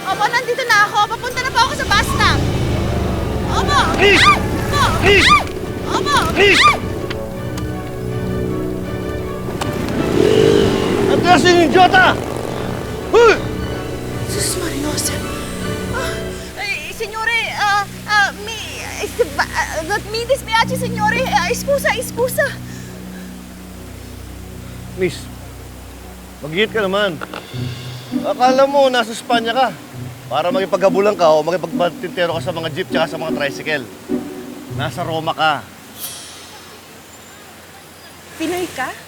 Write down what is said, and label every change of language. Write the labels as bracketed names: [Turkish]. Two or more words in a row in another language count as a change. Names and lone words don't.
[Filipino] Opo, nandito na ako. Papunta na po ako sa bus stop. Opo! Please! Opo! Please! Opo! Please! Atras yung idiota! Huy! Sus Marinos. [Italian] Signore, mi dispiace, signore. Scusa. [Filipino] Miss, mag-hit ka naman. Akala mo, nasa Espanya ka. Para makipaghabulan ka o makipagbatintero ka sa mga jeep tsaka sa mga tricycle. Nasa Roma ka. Pinoy ka?